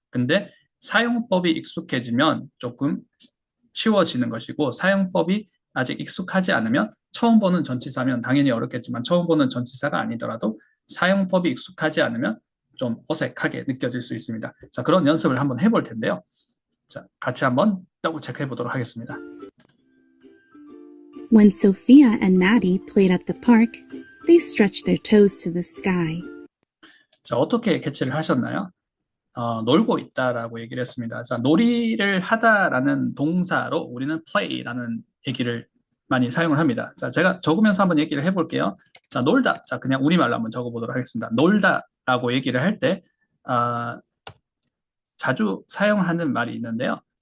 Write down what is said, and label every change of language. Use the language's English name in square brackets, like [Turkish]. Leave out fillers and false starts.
[Korean] 근데 사용법이 익숙해지면 조금 쉬워지는 것이고, 사용법이 아직 익숙하지 않으면 처음 보는 전치사면 당연히 어렵겠지만 처음 보는 전치사가 아니더라도 사용법이 익숙하지 않으면 좀 어색하게 느껴질 수 있습니다. 자, 그런 연습을 한번 해볼 텐데요. 자, 같이 한번 더블 체크해 보도록 하겠습니다. [English] When Sophia and Maddie played at the park, they stretched their toes to the sky. [Korean] 자, 어떻게 캐치를 하셨나요? 놀고 있다라고 얘기를 했습니다. 자, 놀이를 하다라는 동사로 우리는 play라는 얘기를 많이 사용을 합니다. 자, 제가 적으면서 한번 얘기를 해볼게요. 자, 놀다. 자, 그냥 우리말로 한번 적어보도록 하겠습니다. 놀다라고 얘기를 할 때 자주 사용하는 말이 있는데요.